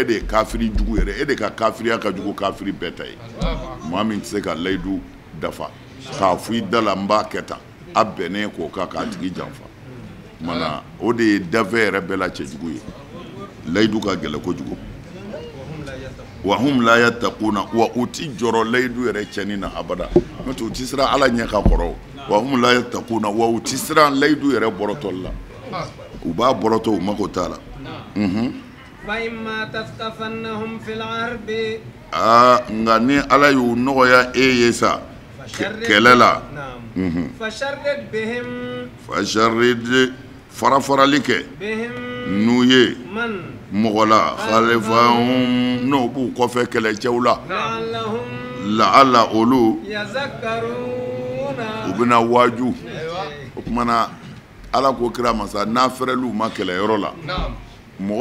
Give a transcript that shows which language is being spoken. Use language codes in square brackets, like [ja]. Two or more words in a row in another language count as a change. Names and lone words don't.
[bm] de ye kafiri jugu yɛrɛ e de ka kafiriya ka jugu kafiri bɛɛ ta ye maa min tɛ se ka layidu dafa k'a fɔ i da la n b'a kɛ tan a bɛnnen k'o kan k'a tigi janfa mana o de ye dafɛ yɛrɛ bɛɛ la cɛjugu ye layidu ka gɛlɛ kojugu [ar] وهم لا يتقون [bm] wa u ti jɔrɔ layidu yɛrɛ cɛnni na abada n'o tɛ u ti siran ala ɲɛ ka kɔrɔ [ar] وهم لا يتقون [bm] wa u ti siran layidu yɛrɛ bɔrɔtɔli la u b'a bɔrɔtɔ u mako t'a la [ar] فإما تثقفنهم في الحرب [bm] nka ni ala y'u nɔgɔya e ye sa kɛlɛ la [ar] فشرد بهم [bm] fasharid farafarali kɛ n'u ye mɔgɔ la khalifahum n'o b'u kɔfɛ kɛlɛcɛw la la'alla olu u bɛna waaju o kumana ala ko kira masa n'a fɛrɛlu ma kɛlɛyɔrɔ la mɔgɔ